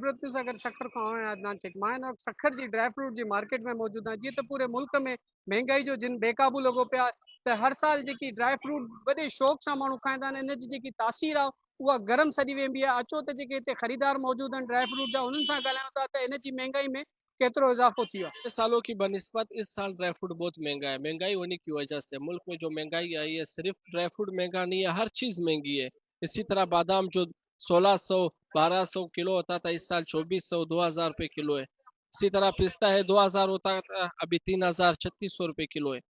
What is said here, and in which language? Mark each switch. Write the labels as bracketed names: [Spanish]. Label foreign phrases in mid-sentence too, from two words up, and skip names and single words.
[Sindhi] न्यूज़ अगर शक्कर खां आहियां अदनान शेख मां हिन वक़्तु शक्कर जी [English] dry fruit [Sindhi] जी मार्केट में मौजूदु आहियां। जीअं त पूरे मुल्क में महांगाई जो जिन बेकाबू लॻो पियो आहे त हर साल जेकी [English] dry fruit [Sindhi] वॾे शौक़ सां माण्हू खाईंदा आहिनि, इन जी जेकी तासीर आहे उहा गरम सॾी वेंदी आहे। अचो त जेके हिते ख़रीदार मौजूदु आहिनि [English] dry fruit [Sindhi] जा, उन्हनि सां ॻाल्हायूं था त इन जी महांगाई में केतिरो इज़ाफ़ो थी वियो आहे। [Urdu] سالوں کی بنسبت اس سال [English] dry fruit [Urdu] بہت مہنگا ہے۔ مہنگائی ہونے کی وجہ سے ملک میں جو مہنگائی آئی ہے، صرف [English] dry fruit [Urdu] مہنگا نہیں ہے، ہر چیز مہنگی ہے. اسی طرح بادام جو 1600 1200 کلو ہوتا تھا، اس سال 2400 2000 روپے کلو ہے. اسی طرح پستہ ہے 2000 ہوتا تھا، ابھی 3000 3600 روپے کلو ہے.